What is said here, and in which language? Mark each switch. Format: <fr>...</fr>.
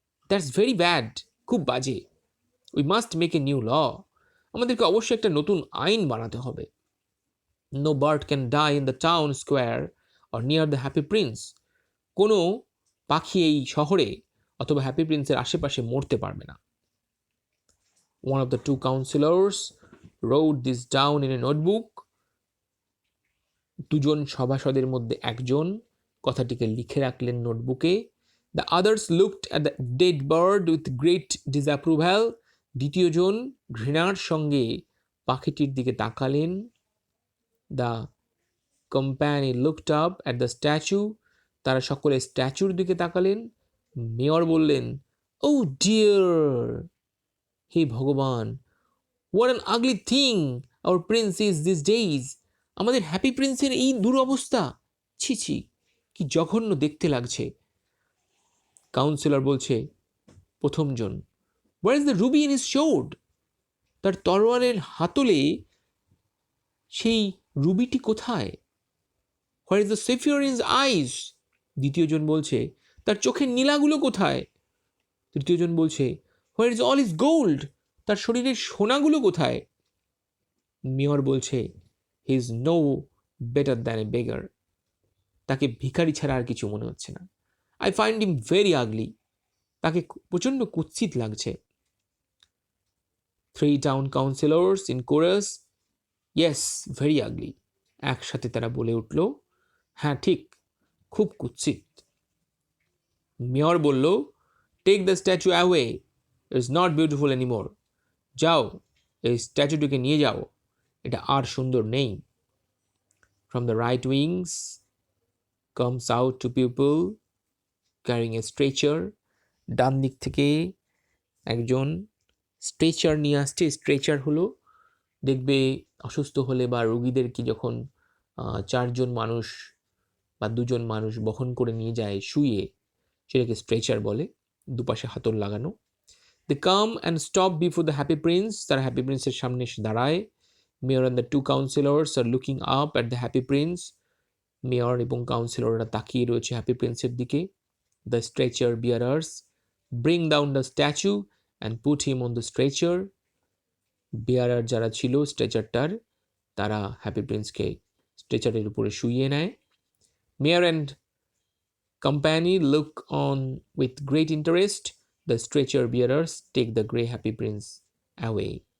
<en>that's very bad,</en> <bn>খুব বাজে।</bn> <en>we must make a new law,</en> <bn>আমাদেরকে অবশ্যই একটা নতুন আইন বানাতে হবে।</bn> <en>no bird can die in the town square or near the happy prince,</en> <bn>কোনো পাখি এই শহরে অথবা হ্যাপি প্রিন্সের আশেপাশে মরতে পারবে না।</bn> <en>One of the 2 counselors wrote this down in a notebook.</en> <bn>2জন সভাসদের মধ্যে একজন কথাটিকে লিখে রাখলেন নোটবুকে।</bn> <en>The others looked at the dead bird with great disapproval.</en> <bn>2জন ঘৃণার সঙ্গে পাখিটির দিকে তাকালেন।</bn> <en>The company looked up at the statue.</en> <bn>তারা সকলে স্ট্যাচুর দিকে তাকালেন। মেয়র বললেন,</bn> <en>oh dear,</en> <bn>হে ভগবান,</bn> <en>what an ugly thing our prince is these days.</en> <bn>আমাদের হ্যাপি প্রিন্সের এই দুরবস্থা, ছি ছি, কি জঘন্য দেখতে লাগছে। কাউন্সিলর বলছে, প্রথমজন,</bn> <en>where is the ruby in his sword?</en> <bn>তার তরোয়ারের হাতলে সেই রুবিটি কোথায়?</bn> <en>where is the sapphire in his eyes?</en> <bn>দ্বিতীয়জন বলছে, তার চোখের নীলাগুলো কোথায়? তৃতীয়জন বলছে,</bn> <en>where is all his gold?</en> <bn>তার শরীরের সোনাগুলো কোথায়? মেয়র বলছে,</bn> <en>he is no better than a beggar,</en> <bn>তাকে ভিখারি ছাড়া আর কিছু মনে হচ্ছে না।</bn> <en>I find him very ugly,</en> <bn>তাকে প্রচণ্ড কুৎসিত লাগছে।</bn> <en>3 town councillors in chorus, yes very ugly,</en> <bn>একসাথে তারা বলে উঠল, হ্যাঁ ঠিক, খুব কুৎসিত। মেয়র বলল,</bn> <en>Take the statue away, it is not beautiful anymore.</en> <bn>যাও, এই স্ট্যাচুটিকে নিয়ে যাও, এটা আর সুন্দর নেই।</bn> <en>From the right wings comes out 2 people carrying a stretcher.</en> <bn>ডান দিক থেকে একজন স্ট্রেচার নিয়ে আসছে। স্ট্রেচার হলো, দেখবে অসুস্থ হলে বা রোগীদেরকে যখন 4জন মানুষ বা 2জন মানুষ বহন করে নিয়ে যায় শুয়ে, সেটাকে স্ট্রেচার বলে, দুপাশে হাতল লাগানো।</bn> <en>They come and stop before the happy prince,</en> <bn>তারা হ্যাপি প্রিন্সের সামনে এসে দাঁড়ায়।</bn> <en>Mayor and the 2 counselors are looking up at the happy prince.</en> <bn>Mayor এবং কাউন্সিলররা তাকিয়ে রয়েছে হ্যাপি প্রিন্সের দিকে।</bn> <en>The stretcher bearers bring down the statue and put him on the stretcher.</en> <bn>বেয়ারার যারা ছিল স্ট্রেচারটার, তারা হ্যাপি প্রিন্সকে স্ট্রেচারের উপরে শুইয়ে নেয়।</bn> <en>Mayor and company look on with great interest. The stretcher bearers take the grey happy prince away.</en>